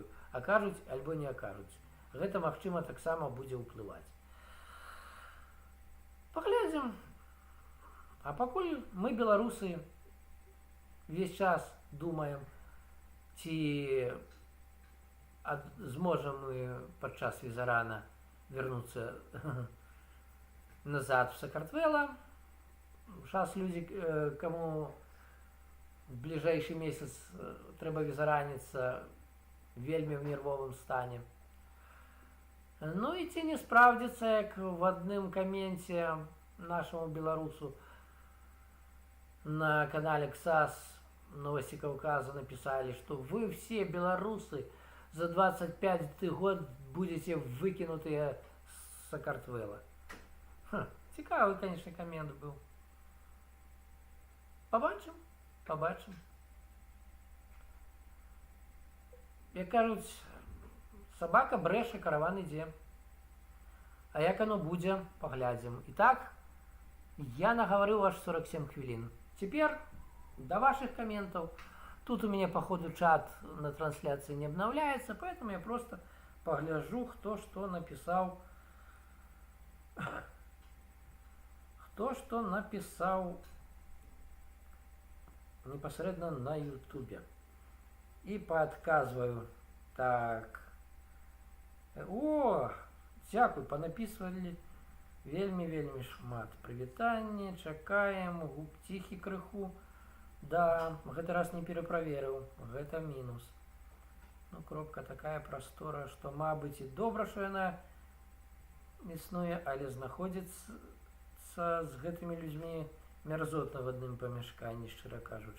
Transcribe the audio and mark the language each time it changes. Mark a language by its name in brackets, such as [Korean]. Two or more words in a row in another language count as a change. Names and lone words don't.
[Belarusian] Акажуць альбо не акажуць. Гэта, магчыма, таксама будзе ўплываць. Паглядзім. А пакуль мы, беларусы, весь час думаем, ці зможам мы падчас візарана вернуцца назад в Сакартвела. [Russian] Сейчас люди, кому в ближайший месяц [Belarusian] трэба візараніцца, вельмі в нервовым стане. Ну і ці не справдзіцца, як в адным каменце нашему беларусу на канале КСАС Новости Кавказа написали, [Russian] что вы все белорусы за 25 год будете выкинутые с Сакартвела. Цікавий, конечно, коммент был. [Belarusian] Побачим. Як кажуть, собака брэша, караван ідзе. А як оно будзе, поглядзім. [Russian] Итак, я наговорил аж 47 хвилин. Теперь до ваших комментов. Тут у меня, по ходу, чат на трансляции не обновляется, поэтому я просто погляжу, кто что написал. Кто что написал непосредственно на ютубе. И подказываю. Так. О! [Belarusian] Дзякуй, понаписывали вельмі шмат. Прывітанне, чакаем, губ ціхі крыху. Да, гэты раз не пераправерыў. Гэта мінус. Ну, кропка такая прастора, што, мабыць, і добра, што яна існуе, але знаходзіцца з гэтымі людзьмі мярзотна в адным памяшканні, шчыра кажучы.